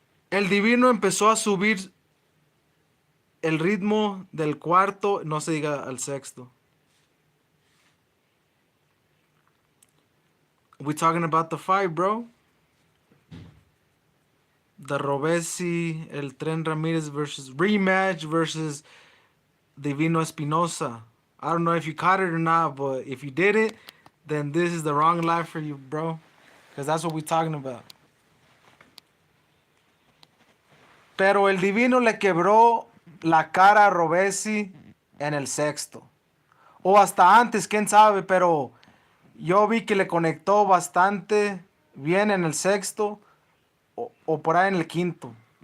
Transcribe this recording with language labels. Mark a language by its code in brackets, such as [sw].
[es] El Divino empezó a subir el ritmo del cuarto, no se diga al sexto. [en] We talking about the fight, bro. The Robeisy, el Tren Ramirez versus rematch versus Divino Esponoza. I don't know if you caught it or not, but if you didn't, then this is the wrong life for you, bro. Because that's what we're talking about. [es] Pero el Divino le quebró la cara a Robeisy en el sexto. O hasta antes, quién sabe, pero yo vi que le conectó bastante bien en el sexto o por ahí en el quinto.